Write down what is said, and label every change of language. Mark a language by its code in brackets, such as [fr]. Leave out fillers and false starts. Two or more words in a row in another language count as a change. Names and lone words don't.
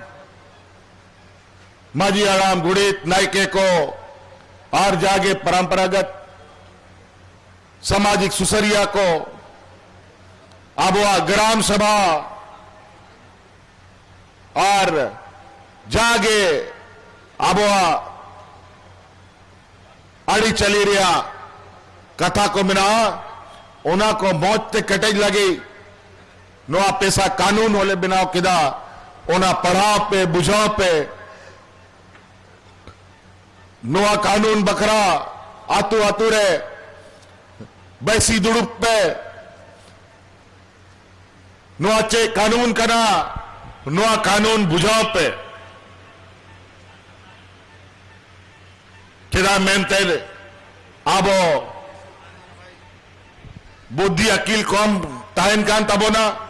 [hoc] माजी आराम गुड़ित नायके को और जागे [hi] परंपरागत सामाजिक [hoc] सुसरिया को आबुआ ग्राम सभा और जागे आबुआ अड़ी चली रिया कथा को मिना उना को मौत ते कटेज लगी नो पैसा कानून होले बिना किदा उना पढ़ाव पे बुझाव पे नुआ कानून बकरा आतू आतू रे बैसी दुड़ुप पे नुआ चे कानून कना नुआ कानून बुझाव पे किदा मेनते आबो बुद्धि अकील कौम ताहन कान तबोना